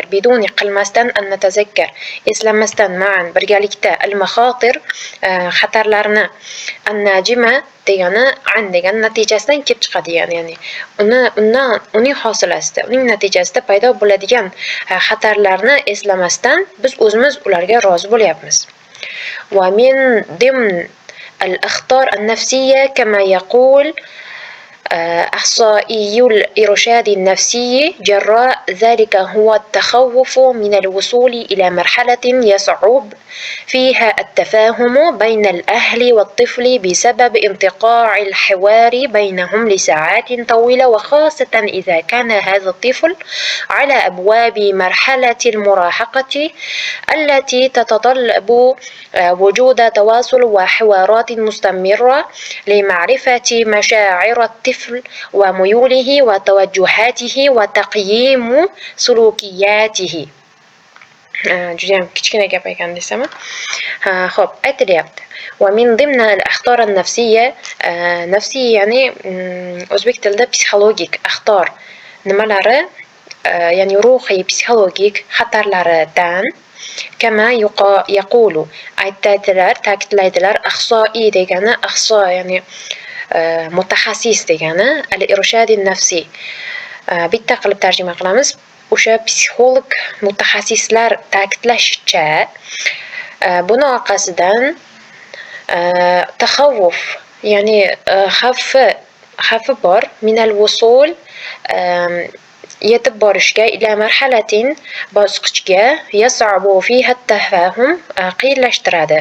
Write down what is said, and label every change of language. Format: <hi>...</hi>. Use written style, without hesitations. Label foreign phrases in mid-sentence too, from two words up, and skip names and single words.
<uz>Biduni qilmasdan</uz> <ar>أن نتذكر.</ar> <uz>Eslamasdan ma'an birgalikda</uz> <ar>المخاطر</ar> <uz>xatarlarni</uz> <ar>الناجمة</ar> <uz>degani an degan natijasidan kelib chiqadi ya'ni uning hosilasidan uning natijasida paydo bo'ladigan xatarlarni eslamasdan biz o'zimiz ularga rozi bo'lyapmiz.</uz> <ar>ومن ضمن الأخطار النفسية كما يقول أخصائي الإرشاد النفسي جراء ذلك هو التخوف من الوصول إلى مرحلة يصعب فيها التفاهم بين الأهل والطفل بسبب انقطاع الحوار بينهم لساعات طويلة وخاصة إذا كان هذا الطفل على أبواب مرحلة المراهقة التي تتطلب وجود تواصل وحوارات مستمرة لمعرفة مشاعر الطفل وميوله وتوجهاته وتقييم سلوكياته.</ar> <uz>judayam kichkina gap ekan desam. Xo'p, aytilyapti.</uz> <ar>ومن ضمن الأخطار النفسية,</ar> <uz>nafsiy ya'ni o'zbek tilida psixologik axtor nimalari, ya'ni ruhiy psixologik xatarlaridan</uz> <ar>كما يقول</ar> <uz>aytadilar, ta'kidlaydilar. Axsoi degani axso ya'ni mutaxassis degani</uz> <ar>الإرشاد النفسي.</ar> <uz>Bitta qilib tarjima qilamiz. O'sha psixolog mutaxassislar ta'kidlashicha buni orqasidan taxavvuf ya'ni xavfi bor</uz> <ar>من الوصول</ar> <uz>yetib borishga</uz> <ar>إلى مرحلة</ar> <uz>bosqichga</uz> <ar>يصعب فيها التفاهم</ar> <uz>qiyinlashtiradi.</uz>